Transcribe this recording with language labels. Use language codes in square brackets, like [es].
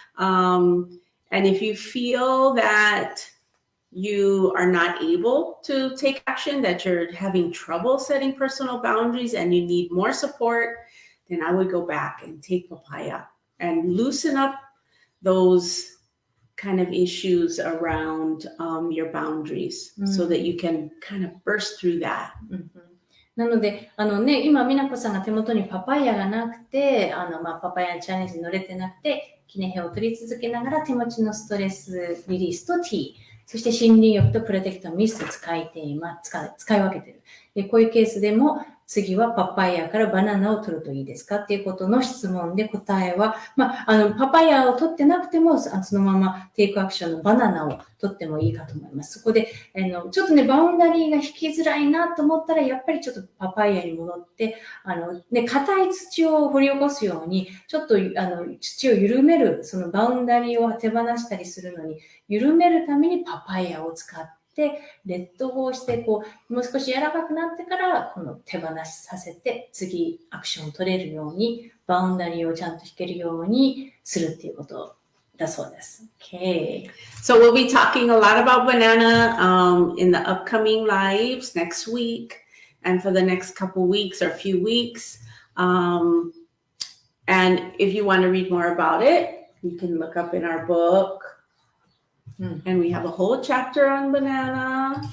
[en] And if you feel that you are not able to take action, that you're having trouble setting personal boundaries and you need more support, then I would go back and take papaya and loosen up those kind of issues around your boundaries so that you can kind of burst through that. [ja] なので、今、美奈子さんが手元にパパイヤがなくて、パパイヤチャレンジに乗れてなくて、キネヘを取り続けながら手持ちのストレスリリースとティー、そして森林浴とプロテクトミストを使い分けてる。で、こういうケースでも、次はパパイヤからバナナを取るといいですかっていうことの質問で答えは、パパイヤを取ってなくても、そのままテイクアクションのバナナを取ってもいいかと思います。そこで、ちょっとね、バウンダリーが引きづらいなと思ったら、やっぱりちょっとパパイヤに戻って、硬い土を掘り起こすように、ちょっと、土を緩める、そのバウンダリーを手放したりするのに、緩めるためにパパイヤを使って、レッドゴーして、もう少し柔らかくなってから、手放しさせて、次、アクションを取れるように、バウンダリーをちゃんと引けるようにするっていうことだそうです。 [en] Okay. So we'll be talking a lot about banana in the upcoming lives next week and for the next couple weeks or few weeks. And if you want to read more about it, you can look up in our book.And we have a whole chapter on banana.